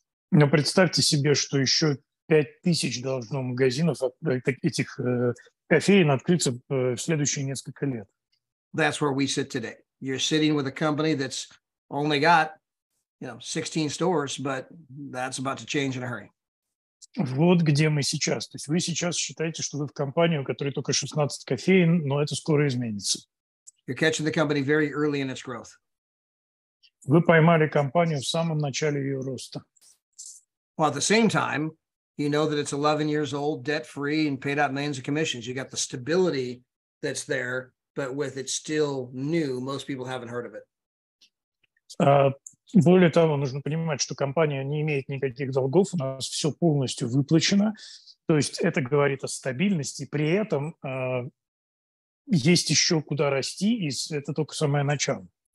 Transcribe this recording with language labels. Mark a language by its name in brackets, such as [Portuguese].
[Russian] Но представьте себе, что еще 5000 должно магазинов этих кофеин открыться в следующие несколько лет. [English] That's where we sit today. You're sitting with a company that's only got, 16 stores, but that's about to change in a hurry. [Russian] Вот где мы сейчас. То есть вы сейчас считаете, что вы в компании, у которой только 16 кофеин, но это скоро изменится. [English] You're catching the company very early in its growth. [Russian] Вы поймали компанию в самом начале ее роста. [English] While at the same time, you know that it's 11 years old, debt-free, and paid out millions of commissions. You got the stability that's there, but with it still new, most people haven't heard of it. [Russian] Более того, нужно понимать, что компания не имеет никаких долгов, у нас все полностью выплачено. То есть это говорит о стабильности, при этом есть еще куда расти, и это только самое начало.